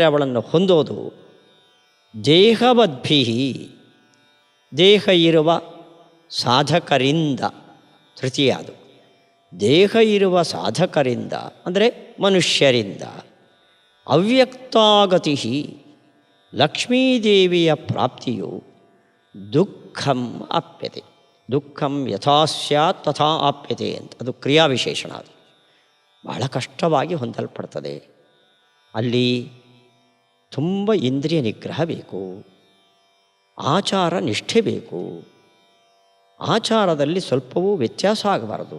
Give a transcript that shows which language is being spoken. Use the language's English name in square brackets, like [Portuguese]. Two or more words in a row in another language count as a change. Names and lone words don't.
[Kannada] ಅವಳನ್ನು ಹೊಂದೋದು, ದೇಹವದ್ಭಿಃ ದೇಹ ಇರುವ ಸಾಧಕರಿಂದ, ತೃತೀಯ ಅದು, ದೇಹ ಇರುವ ಸಾಧಕರಿಂದ ಅಂದರೆ ಮನುಷ್ಯರಿಂದ, ಅವ್ಯಕ್ತಾಗತಿ ಲಕ್ಷ್ಮೀದೇವಿಯ ಪ್ರಾಪ್ತಿಯು [Sanskrit] ದುಃಖಂ ಆಪ್ಯತೆ. ದುಃಖಂ ಯಥಾ ಸ್ಯಾತ್ ತಥಾ ಆಪ್ಯತೆ [Kannada] ಅಂತ, ಅದು ಕ್ರಿಯಾವಿಶೇಷಣ. ಅದು ಬಹಳ ಕಷ್ಟವಾಗಿ ಹೊಂದಲ್ಪಡ್ತದೆ. ಅಲ್ಲಿ ತುಂಬ ಇಂದ್ರಿಯ ನಿಗ್ರಹ ಬೇಕು, ಆಚಾರ ನಿಷ್ಠೆ ಬೇಕು. ಆಚಾರದಲ್ಲಿ ಸ್ವಲ್ಪವೂ ವ್ಯತ್ಯಾಸ ಆಗಬಾರದು.